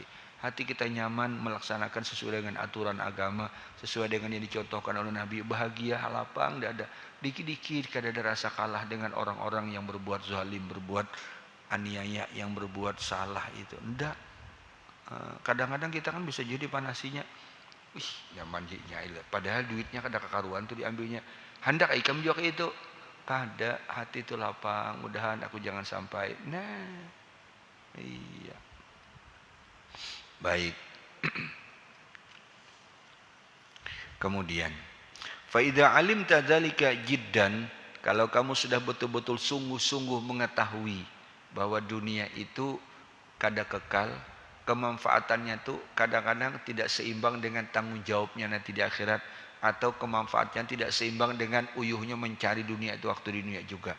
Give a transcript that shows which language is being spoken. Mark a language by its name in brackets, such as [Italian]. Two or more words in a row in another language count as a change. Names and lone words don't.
[Indonesian] Hati kita nyaman melaksanakan sesuai dengan aturan agama, sesuai dengan yang dicontohkan oleh Nabi, bahagia, lapang, tidak ada. Dikit-dikit kada ada rasa kalah dengan orang-orang yang berbuat zalim, berbuat aniaya, yang berbuat salah itu. Tidak. Kadang-kadang kita kan bisa jadi panasinya, [Banjar] wih, nyaman nyail. Padahal duitnya kada kekaruan tuh diambilnya. Hendak ikam juga itu. Kada, hati itu lapang, mudahan aku jangan sampai. [Indonesian] Nah, iya. Baik. Kemudian, [Arabic] فإذا علمت ذلك جدا, [Indonesian] kalau kamu sudah betul-betul sungguh-sungguh mengetahui bahwa dunia itu kada kekal, kemanfaatannya tuh kadang-kadang tidak seimbang dengan tanggung jawabnya nanti di akhirat, atau kemanfaatnya tidak seimbang dengan uyuhnya mencari dunia itu waktu di dunia juga.